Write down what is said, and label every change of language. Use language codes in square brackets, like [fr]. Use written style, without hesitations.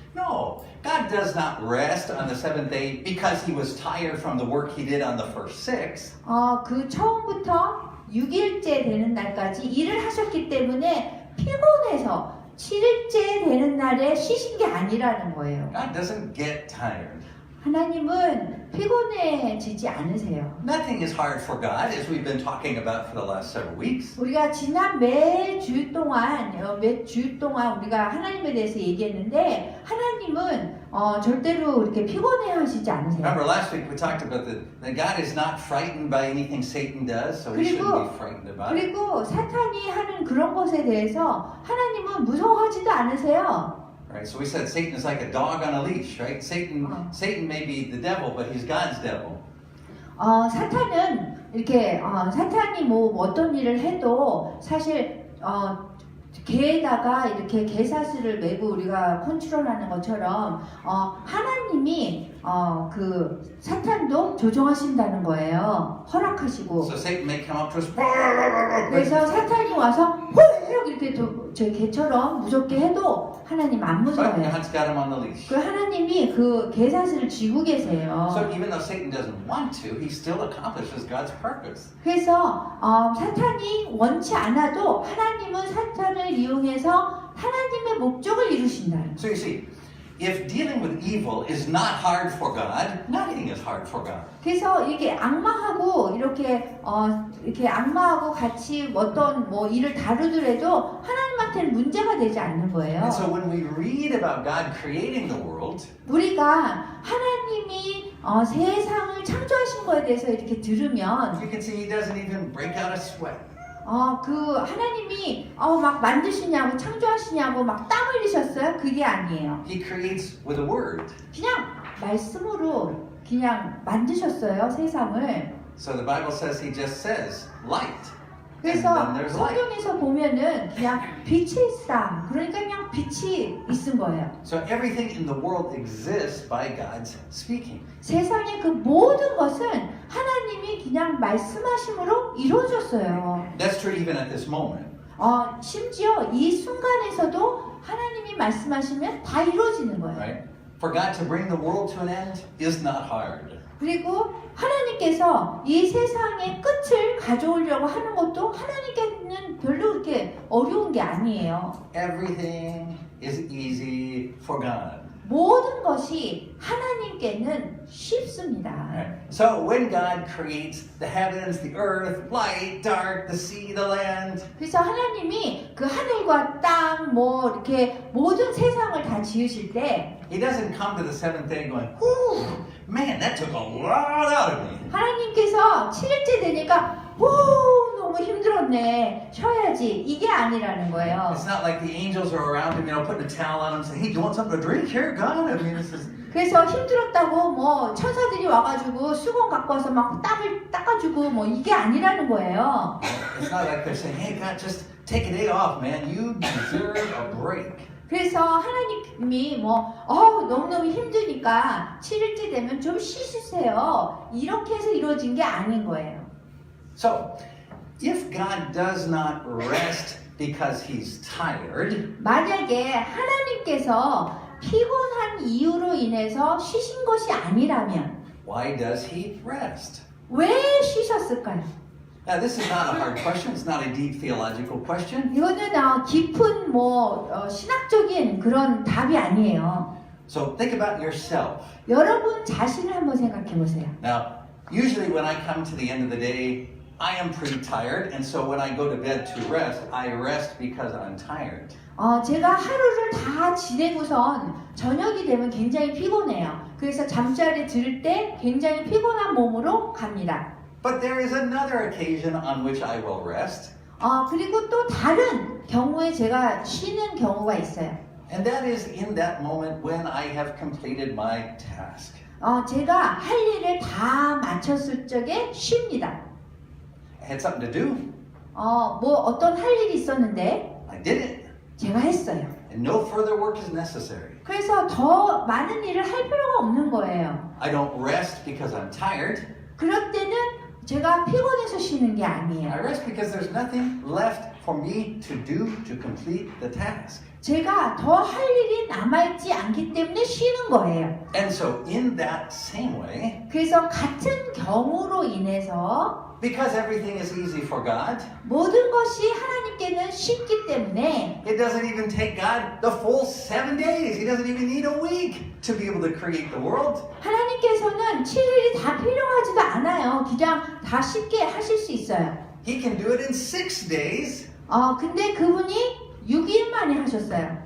[en] No, God does not rest on the seventh day because he was tired from the work he did on the first six. [ko] 그 처음부터 6일째 되는 날까지 일을 하셨기 때문에 피곤해서 7일째 되는 날에 쉬신 게 아니라는 거예요. [en] God doesn't get tired. [ko] 하나님은 피곤해지지 않으세요. [en] Nothing is hard for God, as we've been talking about for the last several weeks. [ko] 우리가 지난 몇 주 동안 우리가 하나님에 대해서 얘기했는데 하나님은 절대로 이렇게 피곤해하시지 않으세요. [en] Remember last week we talked about that God is not frightened by anything Satan does, so we shouldn't be frightened about it. [ko] 그리고 사탄이 하는 그런 것에 대해서 하나님은 무서워하지도 않으세요. [en] Right, so we said Satan is like a dog on a leash, right? Satan may be the devil, but he's God's devil. [ko] 사탄은 이렇게 사탄이 뭐 어떤 일을 해도 사실 개에다가 이렇게 개사슬을 메고 우리가 컨트롤하는 것처럼 하나님이 그 사탄도 조종하신다는 거예요. 허락하시고. [en] So Satan may come up to us. [ko] 그래서 사탄이 와서 홀 이렇게 저 개처럼 무섭게 해도 하나님 안 [en] But [ko] 무서워요. [en] God's got him on the leash. [ko] 그 하나님이 그 개사슬을 쥐고 계세요. [en] So even though Satan doesn't want to, he still accomplishes God's purpose. [ko] 그래서 사탄이 원치 않아도 하나님은 사탄을 이용해서 하나님의 목적을 이루신다. [en] So you see, if dealing with evil is not hard for God, nothing is hard for God. [ko] 그래서 이게 악마하고 이렇게 악마하고 같이 어떤 뭐 일을 다루더라도 하나님한테는 문제가 되지 않는 거예요. [en] And so when we read about God creating the world, [ko] 우리가 하나님이 세상을 창조하신 거에 대해서 이렇게 들으면 [en] you can see He doesn't even break out a sweat. [ko] 그 하나님이 막 만드시냐고 창조하시냐고 막 땀 흘리셨어요? 그게 아니에요. [en] He creates with a word. [ko] 그냥 말씀으로 그냥 만드셨어요, 세상을. [en] So the Bible says He just says light. [ko] 그래서 [en] And then there's light. [ko] 성경에서 보면은 그냥 빛이 있다. 그러니까 그냥 빛이 있은 거예요. [en] So everything in the world exists by God's speaking. [ko] 세상의 그 모든 것은 하나님이 그냥 말씀하심으로 이루어졌어요. [en] That's true even at this moment. [ko] 심지어 이 순간에서도 하나님이 말씀하시면 다 이루어지는 거예요. [en] Right? For God to bring the world to an end is not hard. [ko] 그리고 하나님께서 이 세상의 끝을 가져오려고 하는 것도 하나님께는 별로 그렇게 어려운 게 아니에요. [en] Everything is easy for God. [ko] 모든 것이 하나님께는 쉽습니다. [en] Right? So when God creates the heavens, the earth, light, dark, the sea, the land, [ko] 그래서 하나님이 그 하늘과 땅, 뭐 이렇게 모든 세상을 다 지으실 때 [en] He doesn't come to the seventh day going, "Whew, man, that took a lot out of me." [ko] 하나님께서 7일째 되니까 너무 힘들었네. 쉬어야지. 이게 아니라는 거예요. [en] It's not like the angels are around him, putting a towel on him, saying, "Hey, do you want something to drink here, God?" I mean, this is. [ko] 그래서 힘들었다고 뭐 천사들이 와가지고 수건 갖고 와서 막 땀을 닦아주고 뭐 이게 아니라는 거예요. [en] It's not like they're saying, "Hey, God, just take a day off, man. You deserve a break." [ko] 그래서 하나님이 너무너무 힘드니까 7일째 되면 좀 쉬시세요. 이렇게 해서 이루어진 게 아닌 거예요. [en] So, if God does not rest because he's tired, [ko] 만약에 하나님께서 피곤한 이유로 인해서 쉬신 것이 아니라면 [en] why does he rest? [ko] 왜 쉬셨을까요? [en] Now, this is not a hard question. It's not a deep theological question. [ko] 이거는 깊은 신학적인 그런 답이 아니에요. [en] So, think about yourself. [ko] 여러분 자신을 한번 생각해 보세요. [en] Now, usually when I come to the end of the day, I am pretty tired, and so when I go to bed to rest, I rest because I'm tired. [ko] 제가 하루를 다 지내고선 저녁이 되면 굉장히 피곤해요. 그래서 잠자리에 들 때 굉장히 피곤한 몸으로 갑니다. [en] But there is another occasion on which I will rest, [ko] 그리고 또 다른 경우에 제가 쉬는 경우가 있어요. [en] and that is in that moment when I have completed my task. [ko] 제가 할 일을 다 마쳤을 적에 쉽니다. [en] I had something to do, [ko] 어떤 할 일이 있었는데 [en] I did it, [ko] 제가 했어요. [en] and no further work is necessary. [ko] 그래서 더 많은 일을 할 필요가 없는 거예요. [en] I don't rest because I'm tired. [ko] 그럴 때는 제가 피곤해서 쉬는 게 [en] I [ko] 아니에요. [en] rest because there's nothing left for me to do to complete the task. [ko] 제가 더 할 일이 남아있지 않기 때문에 쉬는 거예요. [en] And so in that same way, [ko] 그래서 같은 경우로 인해서 [en] because everything is easy for God, [ko] 모든 것이 하나님께는 쉽기 때문에 [en] it doesn't even take God the full 7 days. He doesn't even need a week to be able to create the world. [ko] 하나님께서는 7일이 다 필요하지도 않아요. 그냥 다 쉽게 하실 수 있어요. [en] He can do it in 6 days. [ko] 근데 그분이 6일 만에 하셨어요.